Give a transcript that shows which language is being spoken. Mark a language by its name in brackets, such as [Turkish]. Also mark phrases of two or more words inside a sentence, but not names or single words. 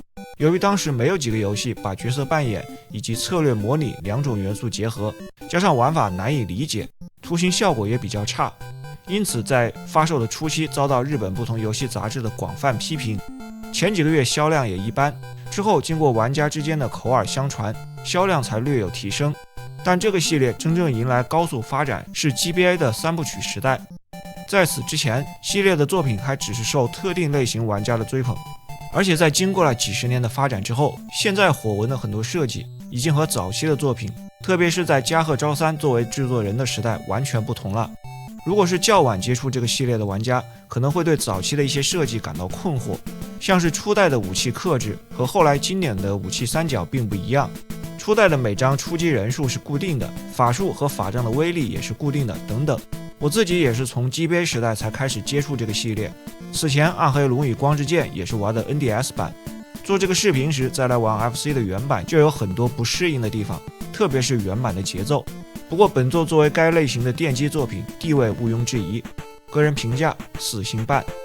[Chinese] 由於當時沒有幾個遊戲把角色扮演以及策略模擬兩種元素結合，加上玩法難以理解，圖形效果也比較差，因此在發售的初期遭到日本不同遊戏雜誌的廣泛批評。前幾個月銷量也一般，之後經過玩家之間的口耳相傳，銷量才略有提升。但這個系列真正迎來高速發展是 GBA 的3部曲時代。在此之前，系列的作品還只是受特定類型玩家的追捧，而且在经过了幾十年的發展之後，現在火紋的很多設計已經和早期的作品，特別是在加賀昭三作為制作人的時代完全不同了。如果是較晚接觸這個系列的玩家，可能會對早期的一些設計感到困惑，像是初代的武器克制和後來經典的武器三角並不一樣。初代的每张出擊人數是固定的，法術和法杖的威力也是固定的，等等。我自己也是從 GBA 時代才開始接觸這個系列，此前暗黑龍與光之劍也是玩的 NDS 版。做這個視頻時再來玩 FC 的原版，就有很多不適應的地方，特別是原版的節奏。不過本作作為該類型的奠基作品，地位毋庸置疑，個人評價4星半。